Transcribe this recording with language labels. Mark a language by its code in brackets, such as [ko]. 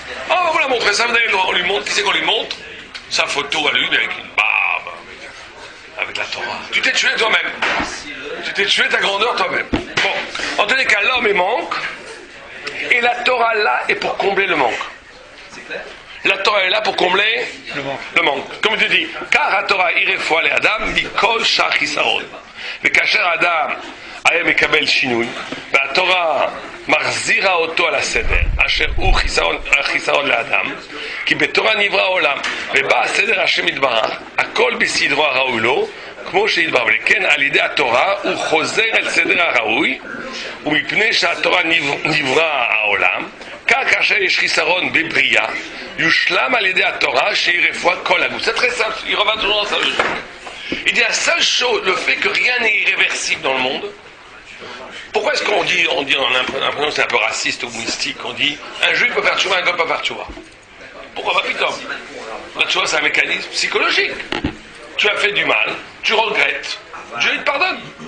[fr] Ah, vous la montrez, ça, vous avez le droit. On lui montre, qui c'est qu'on lui montre? Sa photo à lui, avec une barbe, avec la Torah. Tu t'es tué toi-même. Tu t'es tué ta grandeur toi-même. Bon, en tous les cas, l'homme est manque, et la Torah là est pour combler le manque. La Torah est là pour combler le manque. Comme je te dis, car la Torah [he] irefoua le Adam, mikol shach chisaron. וכאשר האדם היה מקבל שינוי, והתורה מחזירה אותו על הסדר, אשר הוא חיסרון לאדם, כי בתורה נברא העולם, ובא הסדר השם יתברך, הכל בסדרו הראוי לו, כמו שהתברר, ולכן על ידי התורה הוא חוזר אל סדר הראוי, ומפני שהתורה נברא העולם, כך כאשר יש חיסרון בבריאה, יושלם על ידי התורה שהיא רפואת כל הגוף. [fr] C'est très simple, il revient toujours dans sa logique. Il dit la seule chose, le fait que rien n'est irréversible dans le monde. Pourquoi est-ce qu'on dit, on a l'impression que c'est un peu raciste ou mystique, on dit un juif peut faire tchouva, un goy peut faire tchouva. Pourquoi pas putain? La tchouva c'est un mécanisme psychologique. Tu as fait du mal, tu regrettes, Dieu il te pardonne.